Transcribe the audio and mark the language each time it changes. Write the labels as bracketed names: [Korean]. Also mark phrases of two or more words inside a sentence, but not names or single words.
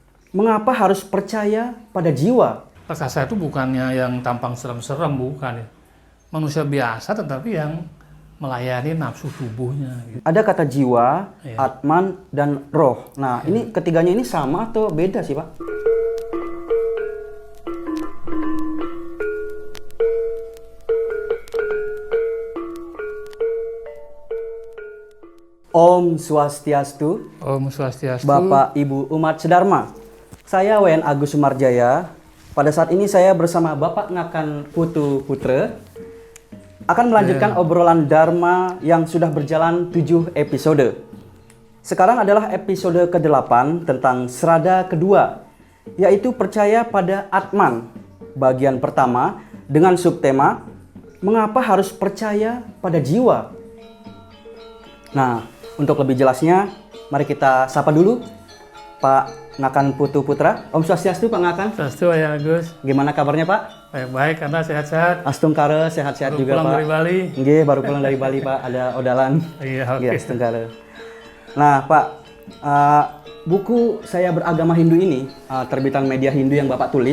[Indonesian] Mengapa harus percaya pada jiwa? Raksasa itu bukannya yang tampang serem-serem, bukan ya. Manusia biasa tetapi yang melayani nafsu tubuhnya. Gitu. Ada kata jiwa, Iya. atman, dan roh. Nah, ini ketiganya ini sama atau beda sih, Pak? Om Swastiastu, Om Swastiastu. Bapak Ibu umat sedharma. Saya WN Agus Sumarjaya. Pada saat ini saya bersama Bapak Ngakan Putu Putre akan melanjutkan obrolan Dharma yang sudah berjalan 7 episode. Sekarang adalah episode ke-8 tentang serada kedua, yaitu percaya pada Atman. Bagian pertama dengan subtema, mengapa harus percaya pada jiwa? Nah, untuk lebih jelasnya, mari kita sapa dulu Pak Ngakan Putu Putra. Om Swastiastu Pak Ngakan. Swastiastu ya Agus. Gimana kabarnya Pak? Baik-baik, Anda sehat-sehat. Astungkare sehat-sehat Baru juga pulang Pak. dari Bali. Nggih, baru pulang dari Bali Pak. Ada odalan. Iya, oke. Nggih, Astungkare. Nah Pak, buku Saya Beragama Hindu ini, terbitan media Hindu yang Bapak tulis,